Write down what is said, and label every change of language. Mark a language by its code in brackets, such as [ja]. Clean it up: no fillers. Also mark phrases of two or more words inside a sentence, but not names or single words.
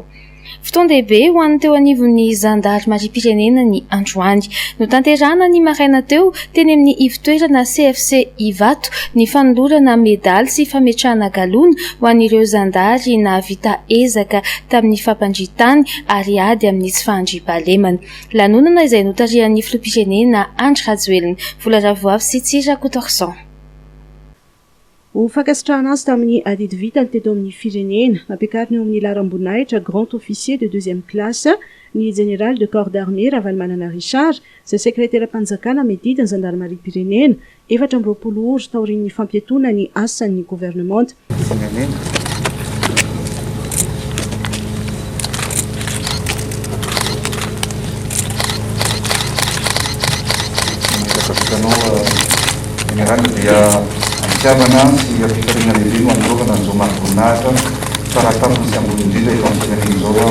[mg] Fotoan-dehibe ho an'ny teo anivon'ny zandarimarim-pirenena ny androany no tanterahana ny maraina teo teny amin'ny ivitoerana CFC Ivato ny fanolorana medaly sy fametrahana galona ho an'ireo zandary nahavita ezaka tamin'ny fampandritany ary ady amin'ny tsy fahandriam-pahalemana. Lanonana izay notarihan'ny filoham-pirenena Andry Rajoelina. Vola Ravoavy sy Tsira Kotorson. Ho fankasitrahana azy tamin'ny adidy vitany teto amin'ny firenena, nampiakariny eo amin'ny laram-boninahitra [fr] grand officier de deuxième classe [mg] ny [fr] général de corps d'armée [mg] Ravalomanana Richard, izay sekretera-panjakana medidiny zandarmarim-pirenena, 420 ora taorian'ny fampiatoana ny asan'ny gouvernement. Siamana si apikarina lehibe no anolovana an'izao marim-boninahitra faratapony sy ambony indrindra efa amin'izao